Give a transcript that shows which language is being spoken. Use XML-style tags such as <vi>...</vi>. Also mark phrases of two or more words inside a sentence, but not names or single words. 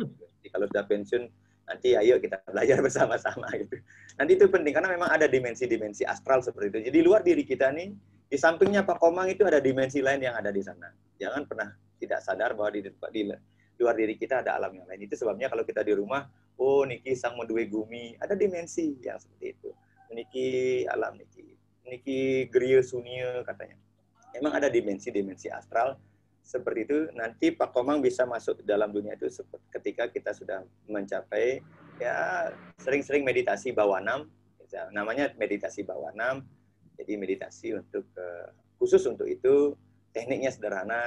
<id>Jadi kalau sudah pensiun, nanti ayo kita belajar bersama-sama gitu. Nanti itu penting karena memang ada dimensi-dimensi astral seperti itu. Jadi luar diri kita nih, di sampingnya Pak Komang itu ada dimensi lain yang ada di sana. Jangan pernah tidak sadar bahwa di luar diri kita ada alam yang lain. Itu sebabnya kalau kita di rumah,</id> <ban>oh niki sang medue gumi,</ban> <id>ada dimensi yang seperti itu.</id> <ban>Niki alam niki griya sunia katanya.</ban> <id>Memang ada dimensi-dimensi astral seperti itu. Nanti Pak Komang bisa masuk dalam dunia itu ketika kita sudah mencapai ya sering-sering meditasi Bhawanam, namanya meditasi Bhawanam. Jadi meditasi untuk khusus untuk itu, tekniknya sederhana.</id>